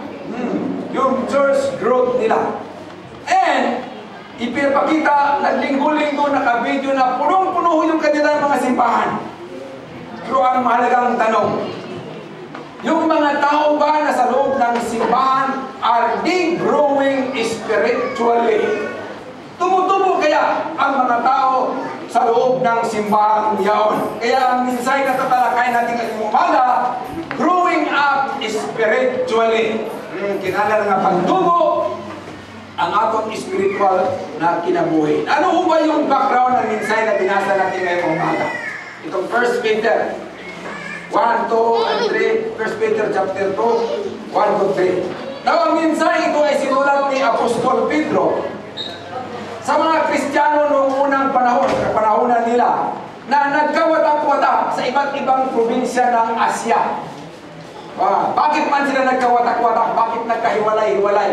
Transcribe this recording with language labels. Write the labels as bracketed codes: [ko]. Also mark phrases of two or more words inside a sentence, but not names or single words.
[tl] Yung [en] church growth [tl] nila. And, ipinapakita, naglinggo-linggo, naka-video na punong-puno yung kanilang mga simbahan. Pero ang mahalagang tanong, yung mga tao ba na sa loob ng simbahan, [en] are they growing spiritually? [tl] Tumutubo kaya ang mga tao sa loob ng simbahan yaon? Kaya ang mensahe na tatalakayin natin ngayong umaga, [en] growing up spiritually. [ceb] Kinala nga pagtubo ang atong spiritual na kinabuhi. [tl] Ano ho ba yung background ng mensahe na binasa natin ngayong umaga? Itong 1 Peter 1, 2, and 3. 1 Peter chapter 2, 1 to 3. Now, ang mensahe ito ay sinulat ni Apostol Pedro sa mga Kristiyano noong unang panahon, sa panahonan nila, na nagkawatak-watak sa iba't ibang probinsya ng Asya. Bakit man sila nagkawatak-watak? Bakit nagkahiwalay-hiwalay?